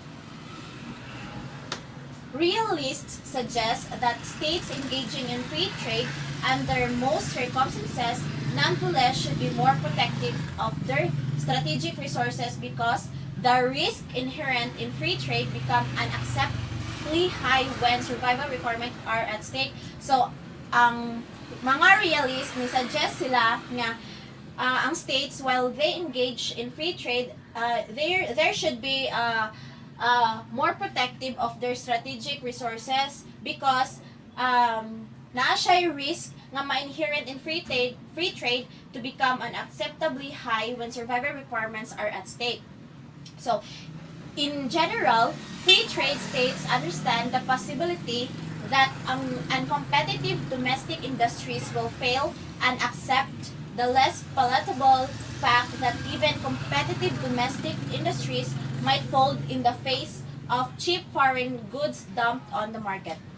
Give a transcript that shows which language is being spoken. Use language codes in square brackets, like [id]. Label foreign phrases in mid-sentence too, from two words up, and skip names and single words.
[en] Realists suggest that states engaging in free trade under most circumstances nonetheless should be more protective of their strategic resources because the risk inherent in free trade become unacceptably high when survival requirements are at stake. So, [ceb] ang mga realists ni suggest sila nga ang states [en] while they engage in free trade, there should be more protective of their strategic resources because [ceb] naa siya risk nga ma-inherent [en] in free trade to become unacceptably high when survival requirements are at stake. So, in general, free trade states understand the possibility that uncompetitive domestic industries will fail and accept the less palatable fact that even competitive domestic industries might fold in the face of cheap foreign goods dumped on the market.